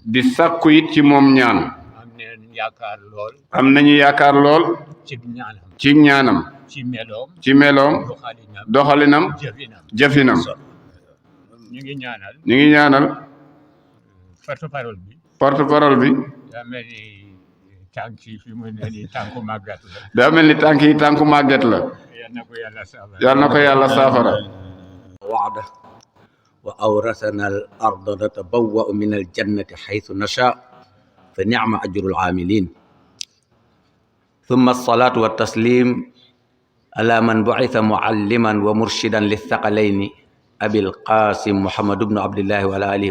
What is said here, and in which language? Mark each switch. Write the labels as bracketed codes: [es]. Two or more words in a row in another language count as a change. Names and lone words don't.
[wo] di sàkku it ci moom ñaan am nañu yaakaar lool ci ñaanam ci meloom doxalinam jëfinam ñu ngi ñaanal porte-parole bi daa mel ni tànk yi fi mu ne nii tànku màggat la daa mel ni tànk yi tànku màggat la yal na ko yàlla saafara [ar] وعده وأورثنا الأرض نتبوأ من الجنة حيث نشاء فنعم أجر العاملين ثم الصلاة والتسليم على من بعث معلما ومرشدا للثقلين أبي القاسم محمد بن عبد الله وعلى آله